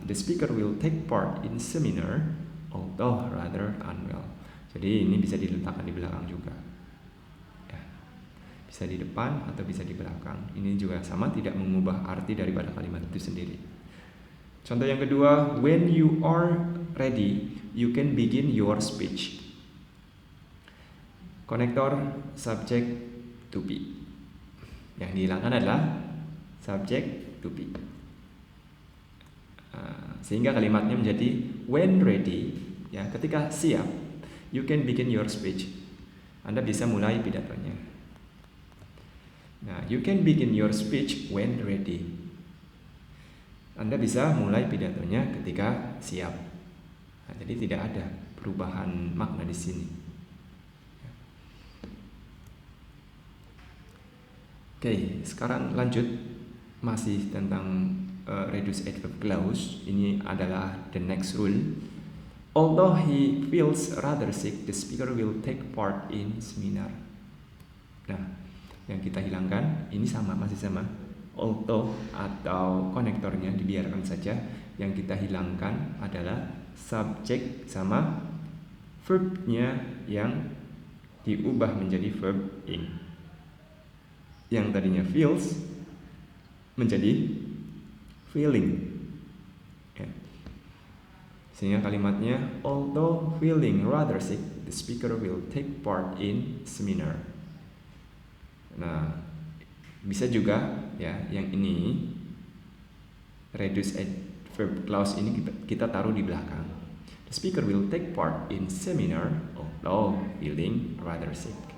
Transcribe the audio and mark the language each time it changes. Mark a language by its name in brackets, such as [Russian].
[English] The speaker will take part in seminar although rather unwell. [Indonesian] Jadi ini bisa diletakkan di belakang juga, ya. Bisa di depan atau bisa di belakang. Ini juga sama, tidak mengubah arti daripada kalimat itu sendiri. Contoh yang kedua, [English] when you are ready, you can begin your speech. [Indonesian] Konektor subject to be. Yang dihilangkan adalah subject to be. Sehingga kalimatnya menjadi [English] when ready, [Indonesian] ya, ketika siap, [English] you can begin your speech. [Indonesian] Anda bisa mulai pidatonya. [English] Nah, you can begin your speech when ready. [Indonesian] Anda bisa mulai pidatonya ketika siap. Nah, jadi tidak ada perubahan makna di sini. Oke, sekarang lanjut masih tentang reduced adverb clause. Ini adalah [English] the next rule. Although he feels rather sick, the speaker will take part in seminar. [Indonesian] Nah, yang kita hilangkan ini masih sama. Although atau konektornya dibiarkan saja. Yang kita hilangkan adalah subjek sama verbnya yang diubah menjadi verb in. Yang tadinya feels menjadi feeling. Ya. Sehingga kalimatnya, [English] although feeling rather sick, the speaker will take part in seminar. [Indonesian] Nah, bisa juga ya yang ini reduced adverb clause ini kita taruh di belakang. [English] The speaker will take part in seminar although feeling rather sick.